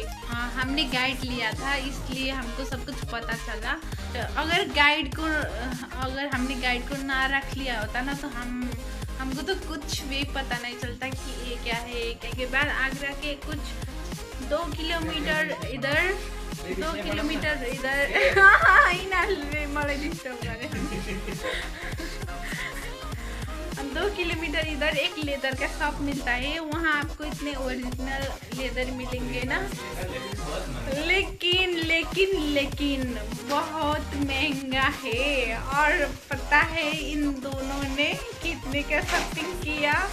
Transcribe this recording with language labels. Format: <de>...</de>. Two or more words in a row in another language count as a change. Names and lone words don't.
<hi>हमने गाइड लिया था इसलिए हमको सब कुछ पता चला। तो अगर हमने गाइड को ना रख लिया होता ना तो हमको तो कुछ भी पता नहीं चलता कि ये क्या है ये क्या। के बाद आगरा के कुछ 2 किलोमीटर इधर 2 किलोमीटर इधर</hi> <ne>मलाई डिस्टर्ब गरे</ne> <hi>2 किलोमीटर इधर एक लेदर का शॉप मिलता है, वहाँ आपको इतने ओरिजिनल लेदर मिलेंगे ना, लेकिन बहुत महंगा है। और पता है इन दोनों ने कितने का शॉपिंग किया?</hi>